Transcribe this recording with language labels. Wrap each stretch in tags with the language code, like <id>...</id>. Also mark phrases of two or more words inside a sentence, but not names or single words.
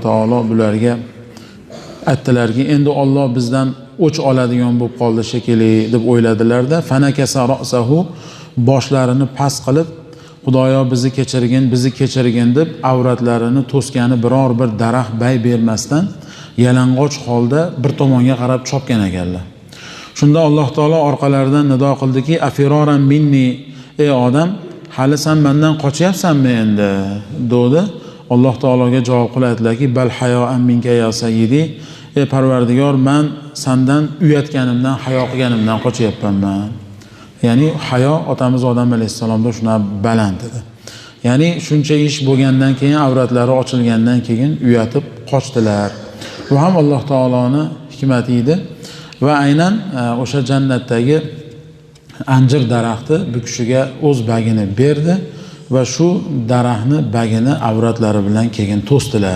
<uz>taolo bularga aytdilarki, endi Alloh bizdan o'ch oladigan bo'lib qoldi shekilli deb o'yladilarda,</uz> <ar>فنكس رأسه,</ar> <uz>boshlarini past qilib, Xudoyo bizni kechirgin deb avratlarini to'sgani biror bir daraxt bay bermasdan yalang'och holda bir tomonga qarab chopgan ekanlar. Shunda Alloh taolo orqalaridan nido qildiki,</uz> <ar>أفرارا مني,</ar> <uz>ey odam, hali sen mendan qochyapsanmi endi dedi. Alloh taologa javob qilib aytdilarki,</uz> <ar>بل حياء منك يا سيدي,</ar> <uz>ey Parvardigor, men sendan uyatganimdan, hayo qilganimdan qochyapman. Ya'ni hayo otamiz Odam alayhissalomda shuna baland edi. Ya'ni shuncha ish bo'lgandan keyin, avratlari ochilgandan keyin uyatib qochdilar. Bu ham Alloh taoloning hikmati edi va aynan o'sha jannatdagi anjir daraxti bu kishiga o'z bagini berdi va shu daraxtni bagini avratlari bilan keyin to'sdilar.</uz>